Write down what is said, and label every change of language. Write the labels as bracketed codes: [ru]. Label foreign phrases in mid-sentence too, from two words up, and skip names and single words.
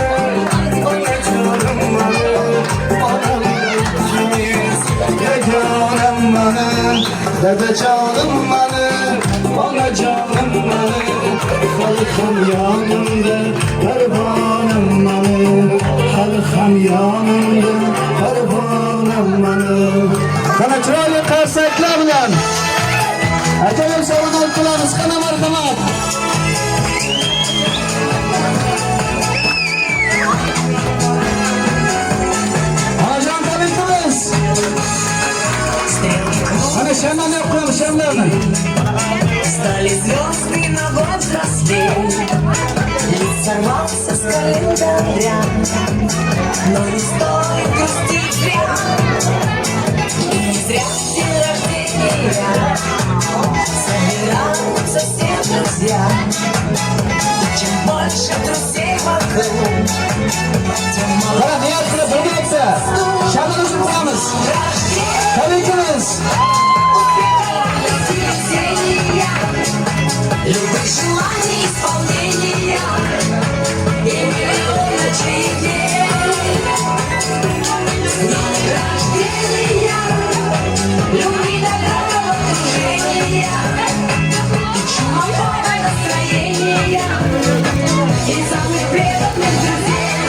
[uz] onajonim mani Olamda ikkingiz yagonim mani Dadajonim mani, onajonim mani Hali ham yonimda parvonim mani Hali ham yonimda parvonim mani Qana chiroyli qarsaklar bilan ajoyib salomlar qilamiz. Qana marhamat. Onajon tabriklaymiz. Ana shamlarni qo'yamiz, shamlarni. [ru] Стали звезды на год взрослей, лист сорвался с календаря, но не стоит грустить прям. И не зря в день рождения собираются все друзья. И чем больше друзей вокруг, тем [uz] Qara niyat qilib birgalikda shamlarni o'chirib qo'yamiz. Tabriklaymiz. [ru] любых желаний исполнения и миллион ночей дней. С днем рождения, любви, доброго окружения и чудового настроения и самых преданных друзей.